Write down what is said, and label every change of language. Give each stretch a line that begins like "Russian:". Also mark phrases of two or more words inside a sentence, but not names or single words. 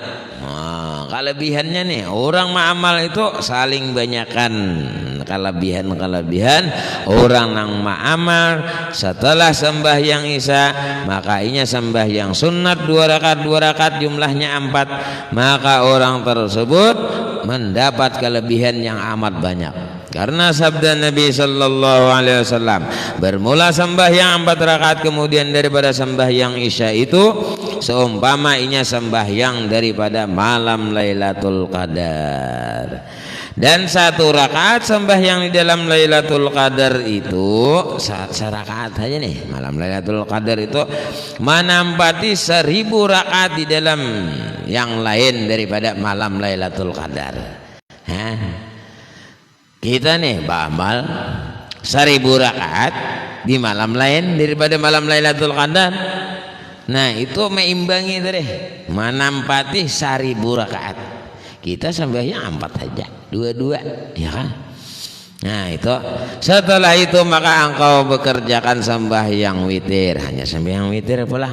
Indonesian: Kelebihannya nih orang ma'amal itu saling banyakkan kelebihan orang nang ma'amal setelah sembahyang isya maka inya sembahyang sunat 2 rakaat jumlahnya 4 maka orang tersebut mendapat kelebihan yang amat banyak. Karena sabda Nabi
Arabic: صلى الله عليه وسلم
Indonesian: bermula sembahyang 4 rakaat kemudian daripada sembahyang isya itu seumpama inya sembahyang daripada malam Lailatul Qadar. Dan 1 rakaat sembahyang di dalam Lailatul Qadar itu serakaat saja nih malam Lailatul Qadar itu menampati 1000 rakaat di dalam yang lain daripada malam Lailatul Qadar. Kita nih beramal 1000 rakaat di malam lain daripada malam Lailatul Qadar. Nah itu meimbangi itu deh menampati 1000 rakaat. Kita sembahyang 4 saja 2 ya kan. Nah itu setelah itu maka engkau bekerjakan sembahyang witir, hanya sembahyang witir pula.